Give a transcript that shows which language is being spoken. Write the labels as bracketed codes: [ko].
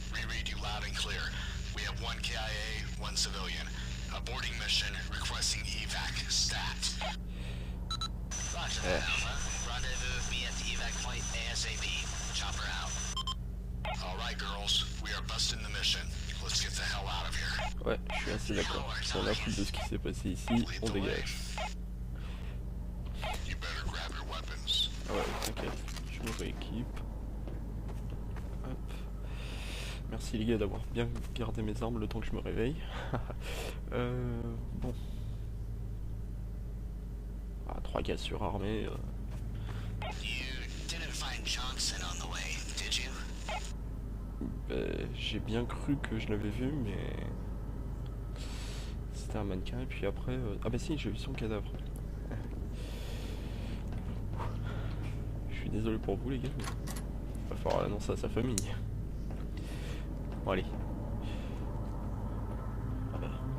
[en] Reread you loud and clear. We have one KIA, one civilian. Aborting mission, requesting evac, stat. Roger that, Alpha. Rendezvous with me at the evac point ASAP. Chopper out. Alright, girls, we are busting the mission. Let's get the hell out of here. [fr] Ouais, je suis assez d'accord. Si on a plus de ce qui s'est passé ici, on dégage. [en] You better grab your weapons. [fr] Ah ouais, t'inquiète, je me rééquipe. Hop. Merci les gars d'avoir bien gardé mes armes le temps que je me réveille. Bon. Ah, 3 gars surarmés. [en] You didn't find Johnson on the way, did you? [fr] J'ai bien cru que je l'avais vu, mais... C'était un mannequin, et puis après... Ah bah si, j'ai vu son cadavre. Je suis désolé pour vous les gars, mais... va falloir l'annoncer à sa famille. Bon allez. Ah bah,